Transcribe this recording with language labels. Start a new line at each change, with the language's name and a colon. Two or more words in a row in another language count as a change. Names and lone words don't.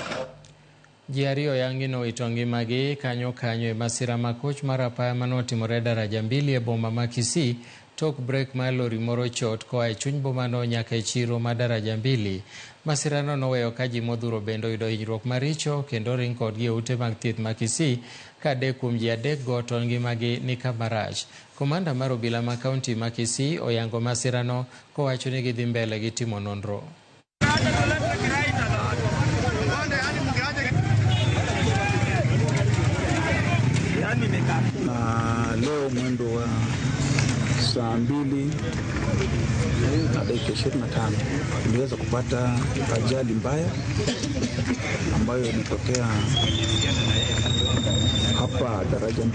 Luo (Kenya and Tanzania): Ji ariyo yangi nowito ngimagi kanyo e masira makoch mar apaya manotimore daraja 2 e boma ma Kisii tok brek mar lori moro chot koa e chuny bomano nyaka e chiro ma daraja 2. Masirano noweyo ka ji modhuro bende oyudo hinyruok maricho kendo ring kodgi e ute mag thieth ma Kisii ka adek kuom ji 3 go to ngimagi ni kama rach. Komanda mar obila ma kaunti ma Kisii oyango masirano kowacho ni gidhi mbele gi timo nonro.
Swahili: Na leo mwendo wa saa 2 na dakika 25 tuliweza kupata ajali mbaya ambayo ilitokea hapa daraja 2.